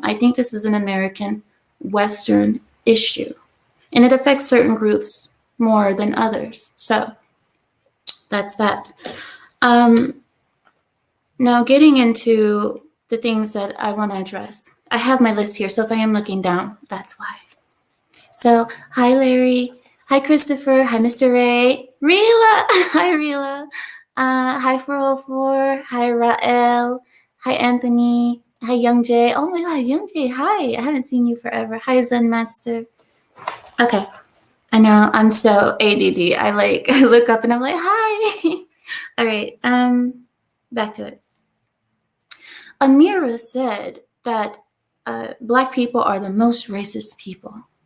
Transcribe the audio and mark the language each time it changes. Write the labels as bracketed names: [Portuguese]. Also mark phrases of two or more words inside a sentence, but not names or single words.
[English] I think this is an American Western issue, and it affects certain groups more than others. So that's that. Now, getting into the things that I want to address. I have my list here, so if I am looking down, that's why. So, hi, Larry. Hi, Christopher. Hi, Mr. Ray. Rila. Hi, Rila. Hi, 404. Hi, Rael. Hi, Anthony. Hi, Young Jay. Oh my God, Young Jay. Hi. I haven't seen you forever. Hi, Zen Master. Okay. I know, I'm so ADD. I look up and I'm like, hi. All right. Back to it. Ameera said that Black people are the most racist people.